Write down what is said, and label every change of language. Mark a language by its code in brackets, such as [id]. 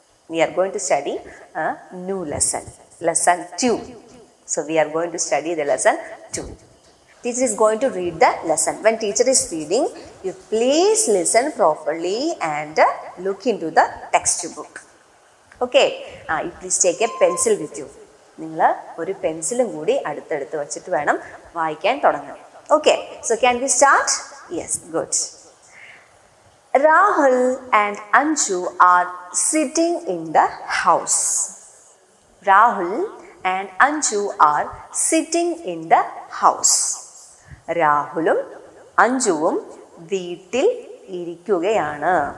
[en] We are going to study a new lesson, lesson 2. So we are going to study the lesson 2. Teacher is going to read the lesson. When teacher is reading, you please listen properly and look into the textbook. Okay, you please take a pencil with you. [ml] നിങ്ങൾ ഒരു പെൻസിലും കൂടി അടുത്തെടുത്ത് വെച്ചിട്ട് വേണം വായിക്കാൻ തുടങ്ങാൻ. [en] Okay, so can we start? Yes, good. Rahul and Anju are sitting in the house. Rahul and Anju are sitting in the house. [ml] രാഹുലും അഞ്ജുവും വീട്ടിൽ ഇരിക്കുകയാണ്.